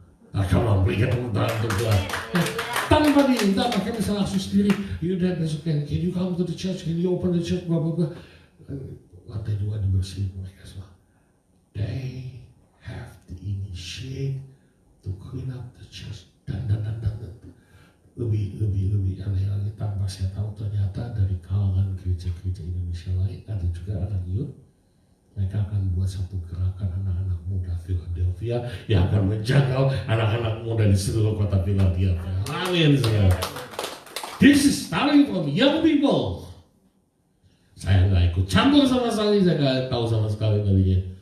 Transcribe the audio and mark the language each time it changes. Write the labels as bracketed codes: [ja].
[id] Nah, kalau berikan tepuk tangan untuk Tuhan. Tanpa diminta, mereka bisa langsung sendiri. Yaudah besok [en] can you come to the church? Can you open the church? Blah blah blah. [id] Lantai 2 dibersihin mereka semua. [en] They have to initiate to clean up the church. [id] Dan lebih aneh lagi tanpa saya tahu ternyata dari kalangan gereja-gereja Indonesia lain ada juga anak youth. Mereka akan buat satu gerakan anak-anak muda Philadelphia yang akan menjangkau anak-anak muda di seluruh kota Philadelphia. Amin. [en] This is starting from young people. [id] Saya nggak ikut campur sama sekali, saya nggak tahu sama sekali kalinya.